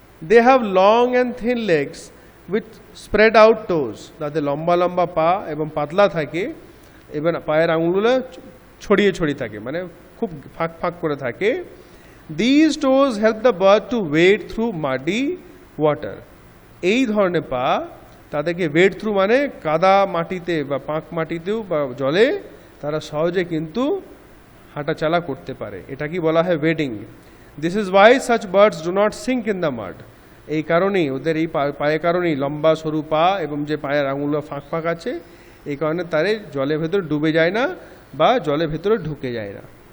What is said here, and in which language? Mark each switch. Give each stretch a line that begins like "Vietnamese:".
English: They have long and thin legs with spread out toes.
Bangla: তাদের লম্বা লম্বা পা এবং পাতলা থাকে এবং পায়ের আঙুলগুলো ছড়িয়ে ছড়িয়ে থাকে, মানে খুব ফাঁক ফাঁক করে থাকে।
English: These toes help the bird to wade through muddy water.
Bangla: এই ধরনের পা তাদেরকে ওয়েড থ্রু মানে কাদা মাটিতে বা পাঁক মাটিতেও বা জলে তারা সহজে কিন্তু হাঁটাচলা করতে পারে। এটা কি বলা হয় wedding.
English: This is why such birds do not sink in the mud.
Bangla: এই কারণেই ওদের এই পায়ের কারণেই লম্বা সরু পা এবং যে পায়ের আঙুলো ফাঁক ফাঁক আছে, এই কারণে তারা জলের ভেতরে ডুবে যায় না বা জলের ভেতরে ঢুকে যায় না।